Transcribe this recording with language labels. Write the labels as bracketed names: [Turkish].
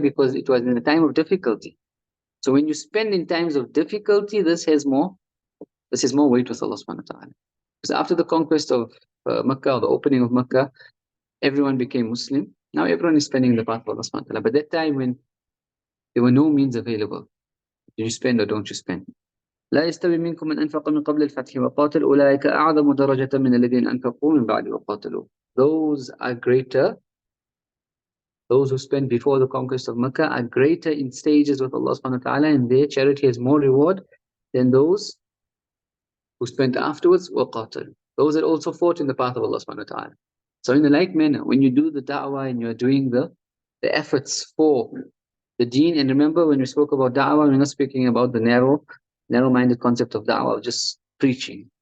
[English] Because it was in a time of difficulty. So when you spend in times of difficulty, this has more weight with Allah subhanahu wa ta'ala. Because after the conquest of Makkah, or the opening of Makkah, everyone became Muslim. Now everyone is spending in the path of Allah subhanahu wa ta'ala. But that time when there were no means available, do you spend or don't you spend? [Arabic] لا يستوي منكم من أنفق من قبل الفتح وقاتل أولئك أعظم درجة من الذين أنفقوا من بعد وقاتلوا. [English] Those are greater, those who spent before the conquest of Makkah are greater in stages with Allah subhanahu wa ta'ala, and their charity has more reward than those who spent afterwards. وقاتل, those that also fought in the path of Allah subhanahu wa ta'ala. So in the like manner, when you do the da'wah and you're doing the efforts for the deen, and remember when we spoke about da'wah, we're not speaking about the narrow-minded concept of da'wah, of just preaching.